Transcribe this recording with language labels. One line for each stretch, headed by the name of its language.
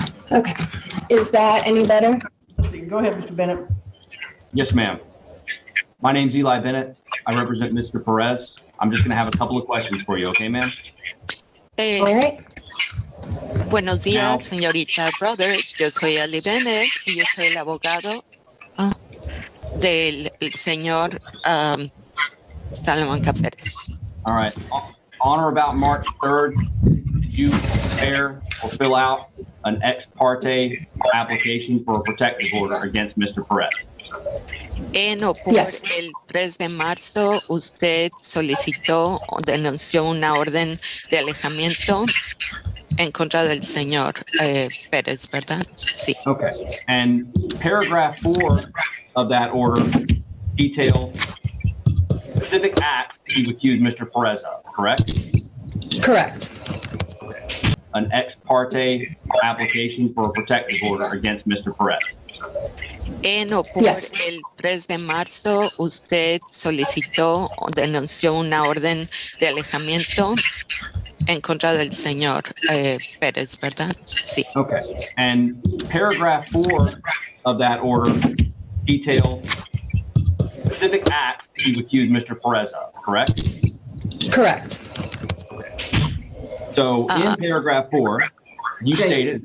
English: Okay. Is that any better? Let's see. Go ahead, Mr. Bennett. Yes, ma'am. My name's Eli Bennett. I represent Mr. Perez. I'm just going to have a couple of questions for you, okay, ma'am? All right.
Spanish: Buenos días, señorita Brothers. Yo soy Eli Bennett y yo soy el abogado del señor Salamanca Pérez.
English: All right. On or about March 3rd, did you prepare or fill out an ex parte application for a protective order against Mr. Perez?
Spanish: En o por el 3 de marzo, usted solicitó o denunció una orden de alejamiento en contra del señor Pérez, ¿verdad? Sí.
English: Okay. And paragraph 4 of that order details specific acts you accused Mr. Perez of, correct? Correct. An ex parte application for a protective order against Mr. Perez.
Spanish: En o por
English: Yes.
Spanish: el 3 de marzo, usted solicitó o denunció una orden de alejamiento en contra del señor Pérez, ¿verdad? Sí.
English: Okay. And paragraph 4 of that order details specific acts that you accused Mr. Perez of, correct? Correct. So in paragraph 4, you stated,